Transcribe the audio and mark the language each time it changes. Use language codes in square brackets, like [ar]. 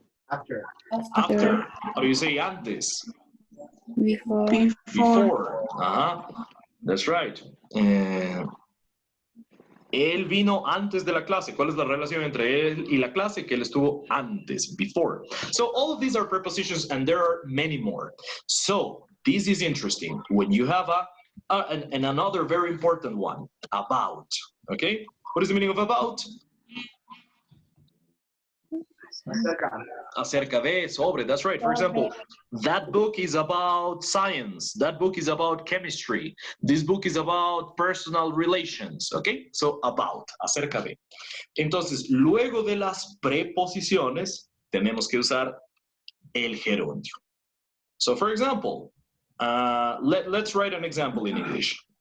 [en] After. After. How do you say antes? Before. Before. That's right. [es] Él vino antes de la clase. ¿Cuál es la relación entre él y la clase? Que él estuvo antes, before. [en] So all of these are prepositions and there are many more. So this is interesting. When you have and another very important one, about. Okay? What is the meaning of about? [es] Acerca de, sobre, [en] that's right. For example, that book is about science. That book is about chemistry. This book is about personal relations. Okay? So, about, acerca de. [es] Entonces, luego de las preposiciones, tenemos que usar el gerundio. [en] So, for example, let's write an example in English.